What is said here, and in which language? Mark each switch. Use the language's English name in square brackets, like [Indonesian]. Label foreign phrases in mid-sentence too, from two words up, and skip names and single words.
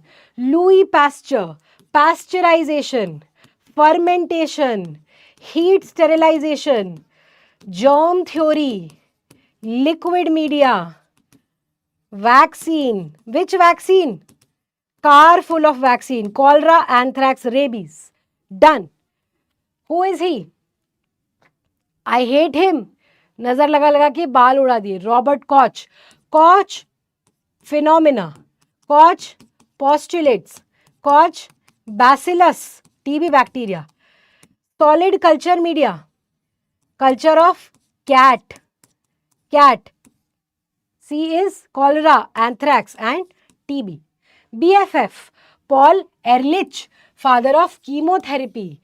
[English] Louis Pasteur, pasteurization, fermentation, heat sterilization, germ theory, liquid media, vaccine. Which vaccine? Car full of vaccine. Cholera, anthrax, rabies. Done. Who is he? I hate him. [Hindi] नजर लगा के बाल उड़ा दिए. [English] Robert Koch. Koch phenomena. Koch postulates. Koch bacillus, TB bacteria. Solid culture media. Culture of cat. Cat. C is cholera, anthrax and TB. BFF. Paul Ehrlich, father of chemotherapy.